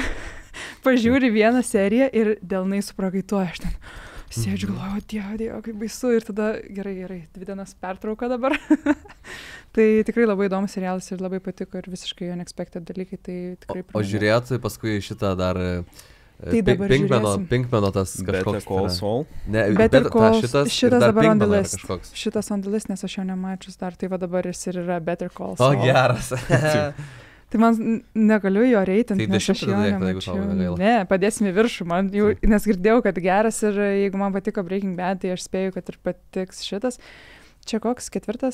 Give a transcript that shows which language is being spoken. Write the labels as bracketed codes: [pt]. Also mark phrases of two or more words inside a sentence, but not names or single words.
[lt] Pažiūri vieną seriją ir delnai suprakaituoja, aš ten sėdžiu, galvoju, Dievo, kaip baisu, ir tada gerai, 2 dienas pertrauka dabar. Tai tikrai labai įdomus serialas ir labai patiko ir visiškai unexpected dalykai, tai tikrai... O žiūrėt paskui šitą dar Tai dabar Pinkmano tas kažkoks. Better Call Saul. Ne, Better Call šitas dabar [en] on the [lt] Pinkmano list. kažkoks. Šitas [en] on the list, [lt] nes aš jo nemačius dar, tai va dabar jis ir yra Better Call Saul. O, geras. Tai man negaliu jo reitinti, Tai nes aš jo nemačiau. Ne, padėsim į viršų, man jau, nes girdėjau, kad geras ir jeigu man patiko Breaking Bad, tai aš spėju, kad ir patiks šitas. Čia koks, 4?